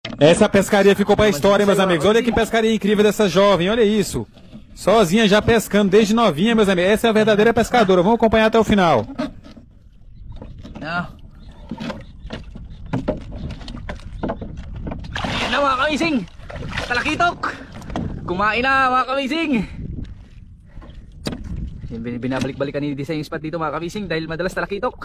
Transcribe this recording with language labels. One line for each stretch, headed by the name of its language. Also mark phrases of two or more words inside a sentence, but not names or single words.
Portuguese: Essa pescaria ficou pra história, meus amigos. Olha que pescaria incrível dessa jovem, olha isso. Sozinha já pescando desde novinha, meus amigos. Essa é a verdadeira pescadora. Vamos acompanhar até o final.
Filipino: Yan na mga kamising. Talakitok. Kumain na mga kamising. Binabalik-balikan ni Disay yung spot dito mga kamising dahil madalas talakitok.